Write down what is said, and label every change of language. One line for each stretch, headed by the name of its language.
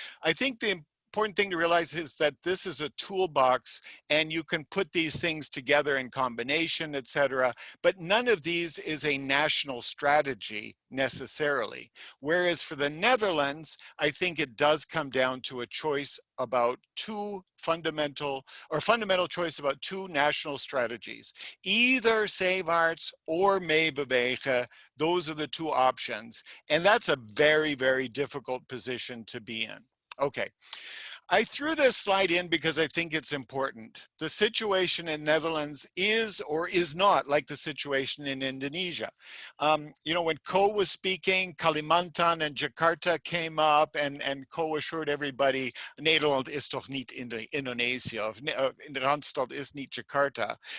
English: I think the important thing to realize is that this is a toolbox and you can put these things together in combination, etc. But none of these is a national strategy necessarily. Whereas for the Netherlands, I think it does come down to a choice about fundamental choice about 2 national strategies. Either Zeewaarts or meebewegen. Those are the 2 options. And that's a very, very difficult position to be in. Okay. I threw this slide in because I think it's important. The situation in Netherlands is or is not like the situation in Indonesia. When Ko was speaking, Kalimantan and Jakarta came up and Ko assured everybody,
Dutch: Nederland is toch niet Indonesië, of Randstad is niet Jakarta.